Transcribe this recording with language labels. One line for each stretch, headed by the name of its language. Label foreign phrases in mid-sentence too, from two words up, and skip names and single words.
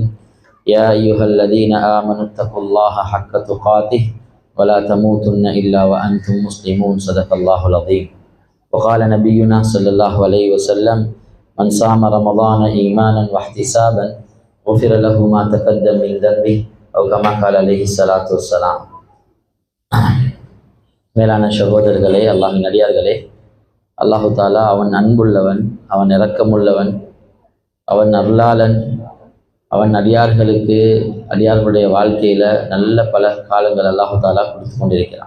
Arabic: يا أيها الذين آمنوا اتقوا الله حق تقاته ولا تموتن إلا وأنتم مسلمون. صدق الله العظيم. وقال نبينا صلى الله عليه وسلم: من صام رمضان إيمانا واحتسابا غفر له ما تقدم من ذنبه أو كما قال عليه الصلاة والسلام.
Tamil: மேலான சகோதரர்களே, அல்லாஹ்வின் அடியார்களே,
Arabic: الله تعالى
Tamil: அவன் அன்புள்ளவன், அவன் இரக்கமுள்ளவன், அவன் அருளாளன். அவன் அடியார்களுடைய வாழ்க்கையில நல்ல பல காலங்கள்
Arabic: الله تعالى
Tamil: கொடுத்து கொண்டிருக்கிறான்.